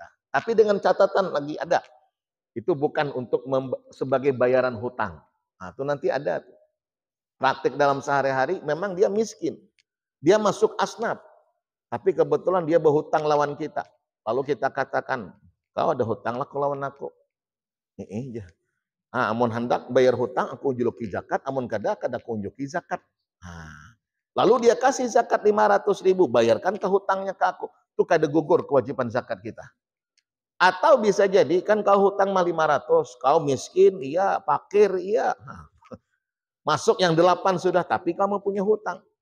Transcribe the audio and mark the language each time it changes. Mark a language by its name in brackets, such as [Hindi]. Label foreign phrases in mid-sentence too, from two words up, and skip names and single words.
[Indonesian] Tapi dengan catatan lagi ada. Itu bukan untuk sebagai bayaran hutang. Nah, itu nanti ada. Praktik dalam sehari-hari memang dia miskin. Dia masuk asnaf. Tapi kebetulan dia berhutang lawan kita. Lalu kita katakan, [Banjar] kau ada hutang lah lawan aku. Iya. Amun hendak bayar hutang, aku unjuki zakat. Amun kada aku unjuki zakat. [Indonesian] Lalu dia kasih zakat 500.000. Bayarkan ke hutangnya ke aku. Itu kada gugur kewajiban zakat kita. [Banjar] Atau bisa jadi kan kau hutang mah 500. [Indonesian] Kau miskin, iya. Fakir, iya. Masuk yang 8 sudah, tapi kamu punya hutang.